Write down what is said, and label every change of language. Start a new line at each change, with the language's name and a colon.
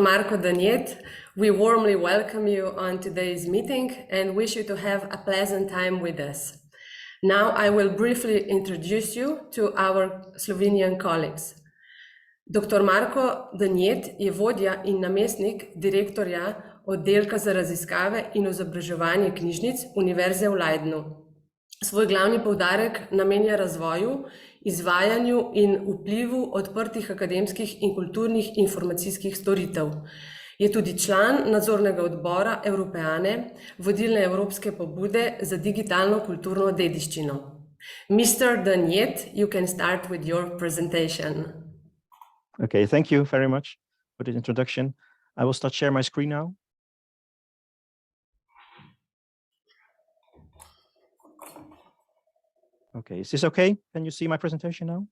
English: Marko Niet, we warmly welcome you on today's meeting and wish you to have a pleasant time with us. Now I will briefly introduce you to our Slovenian colleagues. Dr.
Slovenian: Marko Niet je vodja in namestnik direktorja oddelka za raziskave in izobraževanje knjižnic Univerze v Leidenu. Svoj glavni poudarek namenja razvoju, izvajanju in vplivu odprtih akademskih in kulturnih informacijskih storitev. Je tudi član nadzornega odbora Evropejane, vodilne evropske pobude za digitalno kulturno dediščino.
English: Mr. Niet, you can start with your presentation. Okay, thank you very much for the introduction. I will start share my screen now. Okay, is this okay? Can you see my presentation now?